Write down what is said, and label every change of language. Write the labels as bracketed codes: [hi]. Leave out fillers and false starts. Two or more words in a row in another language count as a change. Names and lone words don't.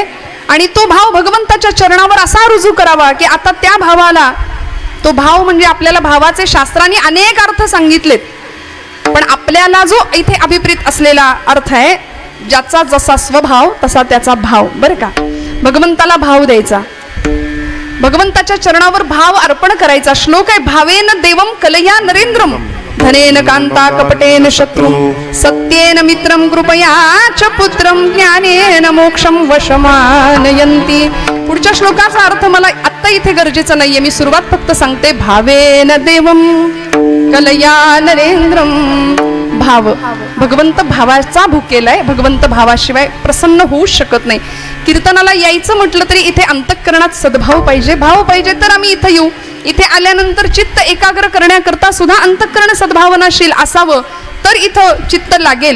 [mr] आणि तो भाव भगवंताच्या चरणावर असा रुजू करावा की आता त्या भावाला, तो भाव म्हणजे आपल्याला भावाचे शास्त्रांनी अनेक अर्थ सांगितलेत, पण आपल्याला जो इथे अभिप्रेत असलेला अर्थ आहे, ज्याचा जसा स्वभाव तसा त्याचा भाव. बरं का, भगवंताला भाव द्यायचा, भगवंताच्या चरणावर भाव अर्पण करायचा. श्लोक आहे, [sa] भावेन देवम कलया नरेंद्रम, धनेन कांता कपटेन शत्रु, सत्येन मित्रम कृपया च पुत्रम, ज्ञानेन मोक्षम वशमानयन्ति. [mr] पुढच्या श्लोकाचा अर्थ मला आत्ता इथे गरजेचा नाहीये, मी सुरुवात फक्त सांगते. [sa] भावेन देवम कलया नरेंद्रम. [mr] भाव, भगवंत भावाचा भुकेलाय, भगवंत भावाशिवाय प्रसन्न होऊ शकत नाही. कीर्तनाला यायचं म्हटलं तरी इथे अंतःकरणात सद्भाव पाहिजे, भाव पाहिजे, तर आम्ही इथे येऊ. इथे आल्यानंतर चित्त एकाग्र करण्याकरता सुद्धा अंतःकरण सद्भावनाशील असावं, तर इथं चित्त लागेल.